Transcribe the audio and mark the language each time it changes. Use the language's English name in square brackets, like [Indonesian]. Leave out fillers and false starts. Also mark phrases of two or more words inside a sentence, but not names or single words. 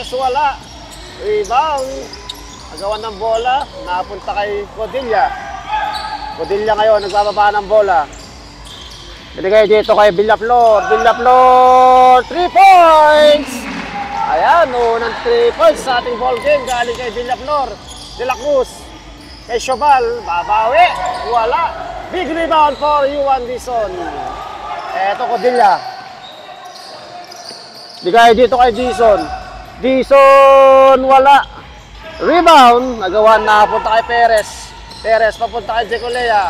[Filipino] Wala. Rebound. Agawan ng bola. Napunta kay Codilla. Codilla ngayon, nagbababa ng bola. Binigay dito kay Villaflor. Villaflor, 3 points! Ayan, unang 3 points sa ating ball game. Galing kay Villaflor. De la Cruz. Kay Subal, babawi. Wala. [English] Big rebound for Yuan Dizon. [Filipino] Eto, Codilla. Bigay dito kay Dizon. Dizon, wala. Rebound. Nagawa na, punta kay Perez. Perez, papunta kay Jecolea.